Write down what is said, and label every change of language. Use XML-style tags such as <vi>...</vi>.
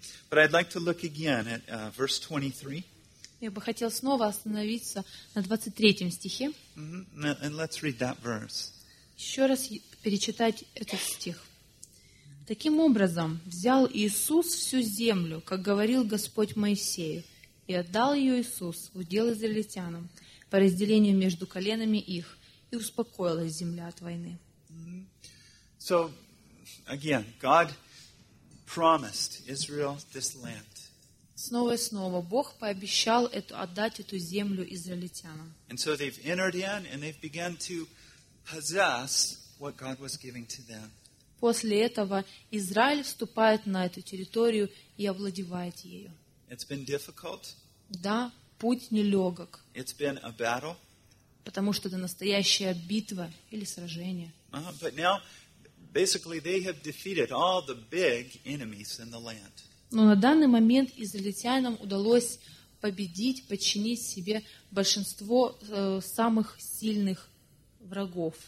<en>But I'd like to look again at verse 23.</en> <ru>Я бы хотел снова остановиться на 23 стихе.</ru> <en>And let's read that verse.</en> <ru>Еще раз перечитать этот стих. «Таким образом, взял Иисус всю землю, как говорил Господь Моисею, и отдал ее Иисус в удел израильтянам по разделению между коленами их, и успокоилась земля от войны».</ru> <en>So, again, God promised Israel this land.</en> <ru>Снова и снова Бог пообещал отдать эту землю израильтянам.</ru> <en>And so they've entered in and they've begun to possess what God was giving to them.</en> <ru>После этого Израиль вступает на эту территорию и овладевает ею.</ru> <en>It's been difficult.</en> <ru>Да, путь нелегок.</ru> <en>It's been a battle.</en> <ru>Потому что это настоящая битва или сражение.</ru> <en>But now, basically, they have defeated all the big enemies in the land.</en> <ru>Но на данный момент израильтянам удалось победить, подчинить себе большинство самых сильных врагов.</ru>